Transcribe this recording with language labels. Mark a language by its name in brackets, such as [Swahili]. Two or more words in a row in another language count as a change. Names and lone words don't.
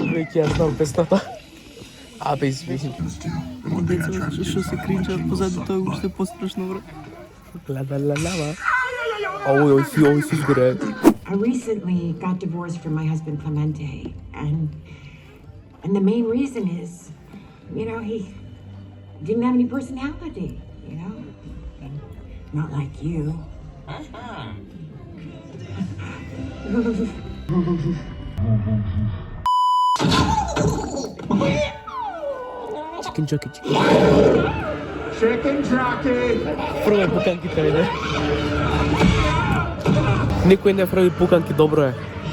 [Macedonian] ја знам песната. Абе, извини. Деца, што се кринчат позади тоа уште пострашно, бро. Ла-ла-ла-ла. Ој си згоре. [English] I recently got divorced from my husband Clemente, and the main reason is, you know, he didn't have any personality, you know, not like you. Chicken jockey. Chicken jockey! [Macedonian] Прво пуканките, ајде. Никој не прави пуканки, добро е.